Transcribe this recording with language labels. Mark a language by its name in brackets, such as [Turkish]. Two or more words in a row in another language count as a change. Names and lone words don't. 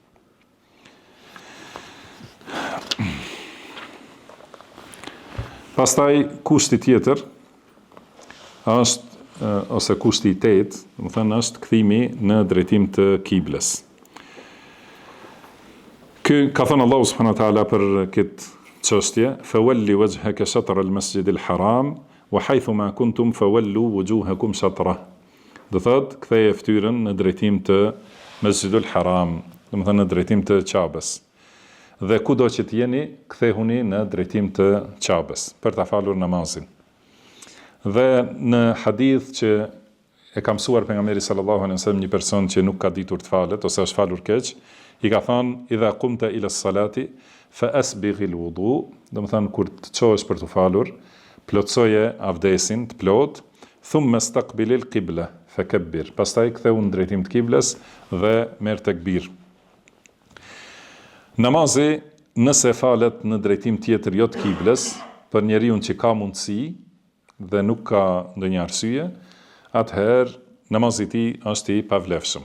[Albanian] Pastaj kushti tjetër është ose kushti i 8, domethënë është kthimi në drejtim të kibles. Ka thënë Allahu [Arabic] سبحانه وتعالى [Albanian] për këtë çështje, [Arabic] فول وجهك شطر المسجد الحرام وحيث ما كنتم فولوا وجوهكم شطره. [Albanian] Do thotë ktheje fytyrën në drejtim të Masjidul Haram, domethënë në drejtim të Qabes. Dhe kudo që të jeni, kthehuni në drejtim të Qabes për ta falur namazin. Dhe në hadith që e ka mësuar pejgamberi [Arabic] صلى الله عليه وسلم [Albanian] një person që nuk ka ditur të falet ose është falur keq, i ka thënë [Arabic] إذا قمت إلى الصلاة فأسبغ الوضوء, [Albanian] domethënë kur të çohesh për të falur, plotsoje avdesin të plot, [Arabic] ثم استقبل القبلة فكبر. [Albanian] Pastaj ktheu në drejtim të kiblës dhe merr tekbir. Namazi nëse falet në drejtim tjetër jo të kiblës, për njeriu që ka mundësi dhe nuk ka ndonjë arsye, atëherë namazi i tij është i pavlefshëm.